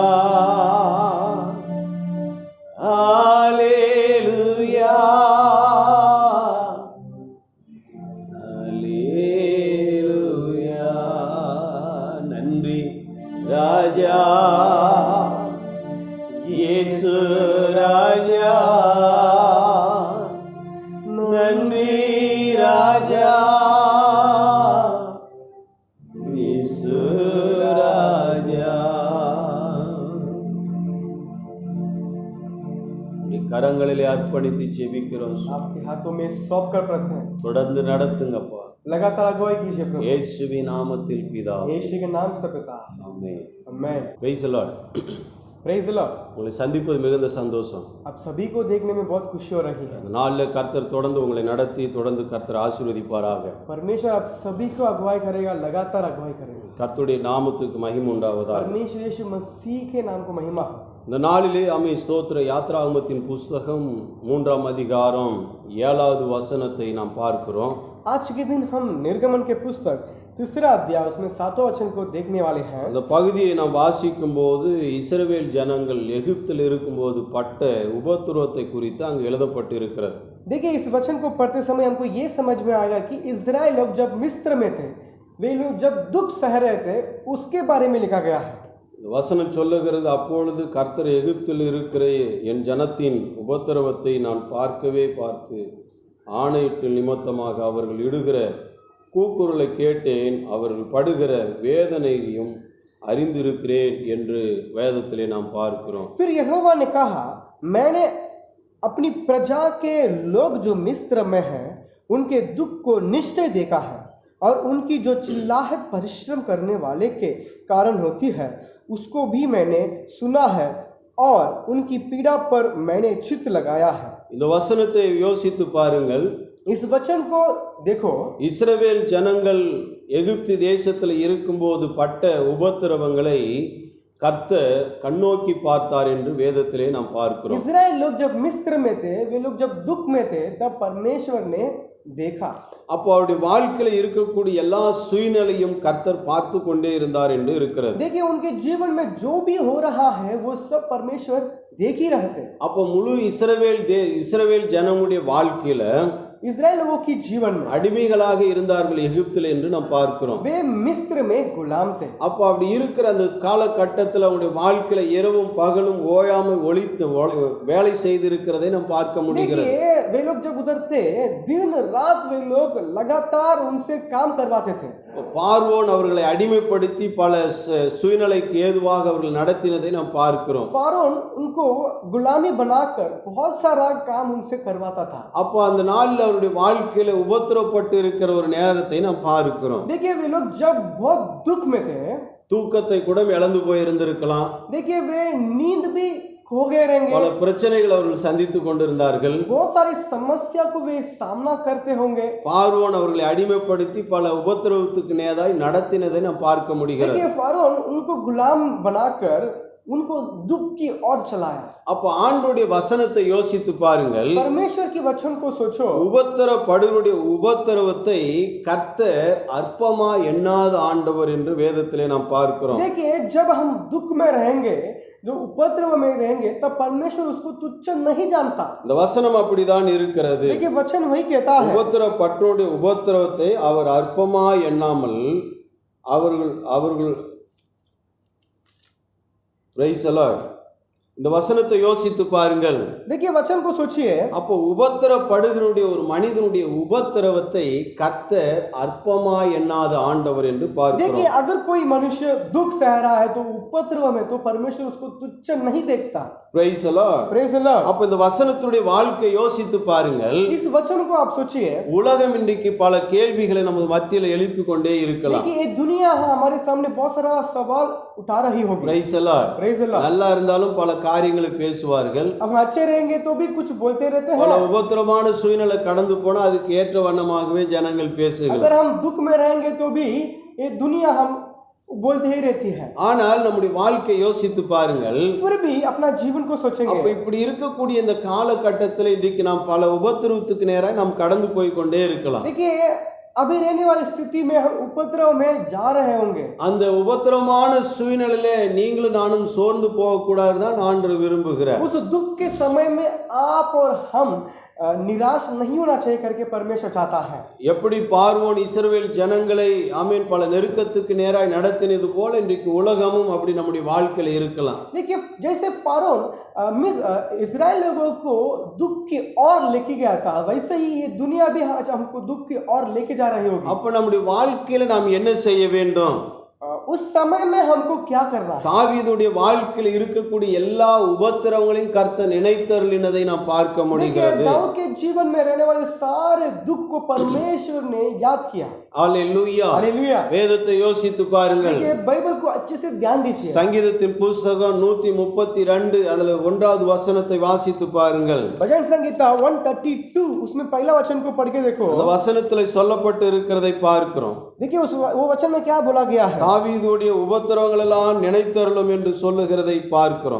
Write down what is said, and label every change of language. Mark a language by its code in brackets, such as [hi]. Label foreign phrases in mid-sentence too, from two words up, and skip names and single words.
[ta] ஹல்லேலூயா ஹல்லேலூயா நன்றி ராஜா இயேசு ராஜா நன்றி ராஜா இயேசு ராஜா உம்முடைய கரங்களிலே அர்ப்பணித்து ஜெபிக்கிறோம் [hi] आपके हाथों में सौंप कर पड़ते हैं [ta] தொடர்ந்து நடத்துங்கப்பா [hi] लगातार अगुवाई कीजिए प्रभु [ta] இயேசுவின் நாமத்தில் பிதாவே [hi] यीशु के नाम से पिता [ta] ஆமென் [hi] आमेन [en] Praise the Lord Praise the Lord [ta] உங்களை சந்திப்பது மிகுந்த சந்தோஷம் [hi] आप सभी को देखने में बहुत खुशी हो रही है [ta] இந்த நாளில் கர்த்தர் தொடர்ந்து உங்களை நடத்தி தொடர்ந்து கர்த்தர் ஆசீர்வதிப்பாராக [hi] परमेश्वर आप सभी को अगुवाई करेगा लगातार अगुवाई करेगा [ta] கர்த்தருடைய நாமத்துக்கு மகிமை உண்டாவதாக [hi] परमेश्वर यीशु मसीह के नाम को महिमा हो [ta] இந்த நாளிலே ஆமென் ஸ்தோத்திர யாத்ராகமத்தின் புஸ்தகம் 3ஆம் அதிகாரம் 7வது வசனத்தை நாம் பார்க்கிறோம் [hi] आज के दिन हम निर्गमन के पुस्तक तीसरा अध्याय उसमें 7वां वचन को देखने वाले हैं [ta] அந்த பகுதியை நாம் வாசிக்கும்போது இஸ்ரவேல் ஜனங்கள் எகிப்தில் இருக்கும்போது பட்ட உபத்திரவத்தை குறித்து அங்கு எழுதப்பட்டிருக்கிறது [hi] देखिए इस वचन को पढ़ते समय हमको ये समझ में आएगा कि इजराइल लोग जब मिस्र में थे वे लोग जब दुख सह रहे थे उसके बारे में लिखा गया है [ta] இந்த வசனம் சொல்லுகிறது அப்பொழுது கர்த்தர் எகிப்தில் இருக்கிற என் ஜனத்தின் உபத்திரவத்தை நான் பார்க்கவே பார்த்து ஆணையிட்டு நிமித்தமாக அவர்கள் இடுகிற கூக்குரலை கேட்டேன் அவர்கள் படுகிற வேதனையையும் அறிந்திருக்கிறேன் என்று வேதத்திலே நாம் பார்க்கிறோம் [hi] फिर यहोवा ने कहा मैंने अपनी प्रजा के लोग जो मिस्र में हैं उनके दुख को निश्चय देखा है और उनकी जो चिल्लाहट परिश्रम करने वाले के कारण होती है उसको भी मैंने सुना है और उनकी पीड़ा पर मैंने चित्त लगाया है [ta] இந்த வசனத்தை யோசித்து பாருங்கள் [hi] इस वचन को देखो [ta] இஸ்ரவேல் ஜனங்கள் எகிப்து தேசத்தில் இருக்கும்போது பட்ட உபத்திரவங்களை கர்த்தர் கண்ணோக்கி பார்த்தார் என்று வேதத்திலே நாம் பார்க்கிறோம் [hi] इजराइल लोग जब मिस्र में थे वे लोग जब दुख में थे तब परमेश्वर ने देखा [ta] அப்போ அவருடைய வாழ்க்கையில இருக்கக்கூடிய எல்லா சூழ்நிலையும் கர்த்தர் பார்த்து கொண்டே இருந்தார் என்று இருக்கிறது [hi] देखिए उनके जीवन में जो भी हो रहा है वो सब परमेश्वर देख ही रहे थे [ta] அப்போ முழு இஸ்ரவேல் ஜனமுடைய வாழ்க்கையில [hi] इजराइल लोगों की जीवन में [ta] அடிமைகளாக இருந்தார்கள் எகிப்தில் என்று நாம் பார்க்கிறோம் [hi] वे मिस्र में गुलाम थे [ta] அப்போ அப்படி இருக்கிற அந்த காலகட்டத்தில் அவனுடைய வாழ்க்கையில இரவும் பகலும் ஓயாமல் வேலை செய்திருக்கிறதை நாம் பார்க்க முடிகிறது [hi] देखिए वे लोग जब उधर थे दिन रात वे लोग लगातार उनसे काम करवाते थे [ta] பார்வோன் அவர்களை அடிமைப்படுத்தி பல சூழ்நிலைக்கு ஏதுவாக அவர்கள் நடத்தினதை நாம் பார்க்கிறோம் [hi] फारोन उनको गुलामी बनाकर बहुत सारा काम उनसे करवाता था [ta] அப்போ அந்த நாளில் அவருடைய வாழ்க்கையில உபத்திரப்பட்டு இருக்கிற ஒரு நேரத்தை நாம் பார்க்கிறோம் [hi] देखिए वे लोग जब बहुत दुख में थे [ta] தூக்கத்தை கூட இழந்து போயிருந்திருக்கலாம் [hi] देखिए वे नींद भी खो गए रहेंगे [ta] பல பிரச்சனைகள் அவர்கள் சந்தித்து கொண்டிருந்தார்கள் [hi] बहुत सारी समस्या को वे सामना करते होंगे [ta] பார்வோன் அவர்களை அடிமைப்படுத்தி பல உபத்திரவத்துக்கு நேராய் நடத்தினதை நாம் பார்க்க முடிகிறது [hi] देखिए फारोन उनको गुलाम बनाकर उनको दुख की ओर चलाया। [ta] அப்ப ஆண்டவருடைய வசனத்தை யோசித்து பாருங்கள். [hi] परमेश्वर की वचन को सोचो। [ta] உபத்திரப்படுவருடைய உபத்திரவத்தை கர்த்தர் அற்பமா எண்ணாத ஆண்டவர் என்று வேதத்திலே நாம் பார்க்கிறோம். [hi] देखिए, जब हम दुख में रहेंगे, जो उपद्रव में रहेंगे, तब परमेश्वर उसको तुच्छ नहीं जानता। [ta] இந்த வசனம் அப்படிதான் இருக்கிறது. [hi] देखिए, वचन वही कहता है। [ta] உபத்திரப்பட்டவருடைய உபத்திரவத்தை அவர் அற்பமா எண்ணாமல் அவர்கள் [en] Praise the Lord. [ta] இந்த வசனத்தை யோசித்து பாருங்கள். [hi] देखिए, वचन को सोचिए। [ta] அப்போ உபத்திரப்படுகிறவருடைய ஒரு மனிதனுடைய உபத்திரவத்தை கர்த்தர் அற்பமா எண்ணாத ஆண்டவர் என்று பார்க்கிறோம். [hi] देखिए, अगर कोई मनुष्य दुख सह रहा है तो उपद्रव में तो परमेश्वर उसको तुच्छ नहीं देखता। [en] Praise the Lord. Praise the Lord. [ta] அப்ப இந்த வசனத்துடைய வாழ்க்கை யோசித்து பாருங்கள். [hi] इस वचन को आप सोचिए। [ta] உலகம் இன்றைக்கு பல கேள்விகளை நமது மத்தியில எழுப்பி கொண்டே இருக்கலாம். [hi] देखिए, ये दुनिया हमारे सामने बहुत सारा सवाल उठा रही होगी। [en] Praise the Lord. Praise the Lord. [ta] நல்லா இருந்தாலும் பல காரியங்களை பேசுவார்கள். [hi] हम अच्छे रहेंगे तो भी कुछ बोलते रहते [ta] பல [hi] हैं। [ta] உபத்திரமான சூழ்நிலை கடந்து போனா அதுக்கு ஏற்ற வண்ணமாகவே ஜனங்கள் பேசுகிறார்கள். [hi] अगर हम दुख में रहेंगे तो भी ये दुनिया हम बोलते ही रहती है। [ta] ஆனால் நம்முடைய வாழ்க்கை யோசித்து பாருங்கள். [hi] फिर भी अपना जीवन को [ta] அப்ப [hi] सोचेंगे। [ta] இப்படி இருக்கக்கூடிய இந்த காலகட்டத்தில் இன்றைக்கு நாம் பல உபத்திரவத்துக்கு நேராக நாம் கடந்து போய் கொண்டே இருக்கலாம். [hi] देखिए, अभी रहने वाली स्थिति में हम उपद्रव में जा रहे होंगे। [ta] அந்த உபத்திரமான சூழ்நிலையிலே நீங்களும் நானும் சோர்ந்து போகக்கூடாதுன்னு தான் ஆண்டவர் விரும்புகிறார். [hi] उस दुख के समय में आप और हम निराश नहीं होना चाहिए करके परमेश्वर चाहता है। [ta] எப்படி பார்வோன் இஸ்ரவேல் ஜனங்களை ஆமென் பல நெருக்கத்துக்கு நேராய் நடத்தினது போல இன்றைக்கு உலகமும் அப்படி நம்முடைய வாழ்க்கையில இருக்கலாம். [hi] देखिए, जैसे फारोन इजराइल लोगों को दुख की ओर लेके गया था, वैसे ही ये दुनिया भी आज हमको दुख की ओर लेके जा रही होगी। [ta] அப்ப நம்முடைய வாழ்க்கையில நாம் என்ன செய்ய வேண்டும்? [hi] उस समय में हमको क्या करना है? [ta] தாவீதுடைய வாழ்க்கையில் இருக்கக்கூடிய எல்லா உபத்திரவங்களையும் கர்த்தர் நினைத்தருளினதை நாம் பார்க்க [hi] देखिए, [ta] முடிகிறது. [hi] दाऊद के जीवन में रहने वाले सारे दुख को परमेश्वर ने याद किया। [ta] அல்லேலூயா. [hi] हालेलुया। [ta] வேதத்தை யோசித்து பாருங்கள். [hi] देखिए, बाइबल को अच्छे से ध्यान दीजिए। [ta] சங்கீதத்தின் புஸ்தகம் 132 அதுல 1வது வசனத்தை வாசித்து பாருங்கள். [hi] भजन संहिता 132 उसमें पहला वचन को पढ़ के देखो। [ta] அந்த வசனத்தில் சொல்லப்பட்டு இருக்கிறதை பார்க்கிறோம். [hi] देखिए, वो वचन में क्या बोला गया है। [ta] தாவீதுடைய உபத்திரவங்கள் எல்லாம் நினைத்தருளும் என்று சொல்லுகிறதை பார்க்கிறோம்.